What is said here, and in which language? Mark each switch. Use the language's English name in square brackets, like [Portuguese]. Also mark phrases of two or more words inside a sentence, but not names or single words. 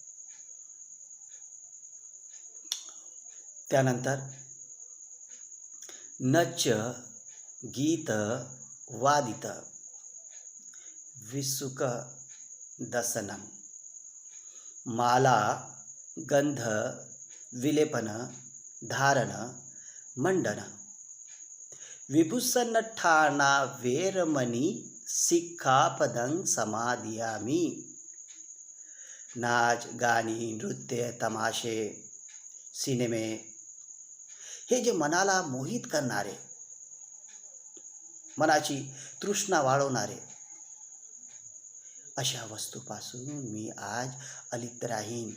[Pali] त्यानंतर नच गीत वादित विसुक दसनम माला गंध विलेपन धारण मंडन विभूषणठाणा वेरमणी सिक्खापदं समाधियामी. [Marathi] नाच, गाणी, नृत्य, तमाशे, सिनेमे हे जे मनाला मोहित करणारे, मनाची तृष्णा वाढवणारे, अशा वस्तूपासून मी आज अलिप्त राहीन.